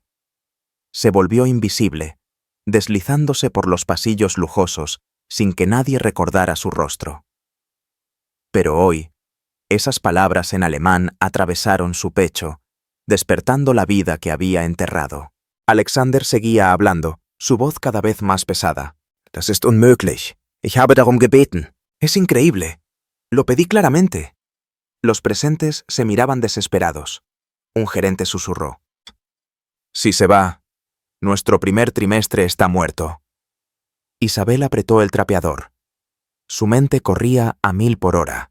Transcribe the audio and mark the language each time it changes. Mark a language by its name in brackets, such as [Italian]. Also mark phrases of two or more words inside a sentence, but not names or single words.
[Spanish] Se volvió invisible, deslizándose por los pasillos lujosos sin que nadie recordara su rostro. Pero hoy, esas palabras en alemán atravesaron su pecho, despertando la vida que había enterrado. Alexander seguía hablando, su voz cada vez más pesada. [German] Das ist unmöglich. Ich habe darum gebeten. [Spanish] Es increíble. Lo pedí claramente. Los presentes se miraban desesperados. Un gerente susurró. Si se va, nuestro primer trimestre está muerto. Isabel apretó el trapeador. Su mente corría a 1000 por hora.